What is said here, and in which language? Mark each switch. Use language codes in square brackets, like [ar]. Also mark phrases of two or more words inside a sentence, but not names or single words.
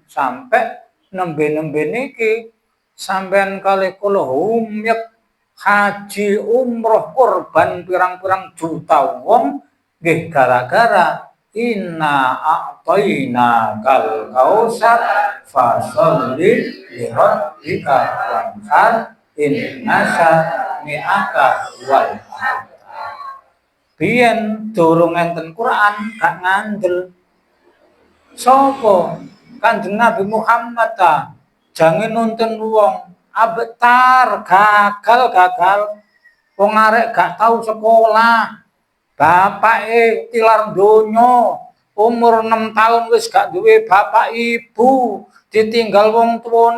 [jv] Sampai nembe-nembe niki sampean kalih kula humyek haji umroh korban pirang-pirang juta wong nggih gara-gara [ar] إنا أعطيناك الكوثر فصل لربك وانحر إن شانئك وال [jv] biyen durung enten Quran gak ngandel sapa Kanjeng Nabi Muhammad ta jange nuntun wong abetar gagal wong arek gak tau sekolah bapake tilar donya umur 6 tahun wis gak duwe bapak ibu ditinggal wong tuane